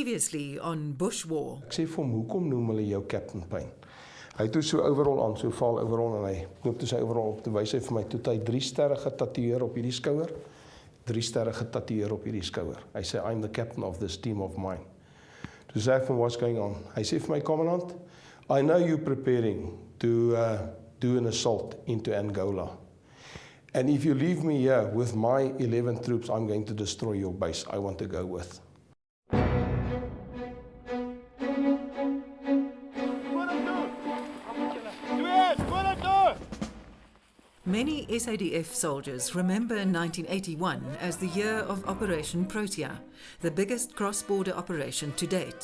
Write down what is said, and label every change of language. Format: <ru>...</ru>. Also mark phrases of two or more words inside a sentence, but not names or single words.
<en>previously on Bush War.</en> <af>Ek sê vir hom, hoekom noem hulle jou Captain Payne? Hy het toe so overall aan, so val overall en hy knoop toe sy overall op, toe wys hy vir my, toe het hy 3 sterre getatoeëer op hierdie skouer, 3 sterre getatoeëer op hierdie skouer. Hy sê,</af> <en>I'm the captain of this team of mine.</en> <af>Toe sê ek van,</af> <en>what's going on?</en> <af>Hy sê vir my,</af> <en>Commandant, I know you're preparing to do an assault into Angola. And if you leave me here with my 11 troops, I'm going to destroy your base. I want to go with. Many SADF soldiers remember 1981 as the year of Operation Protea, the biggest cross-border operation to date.</en>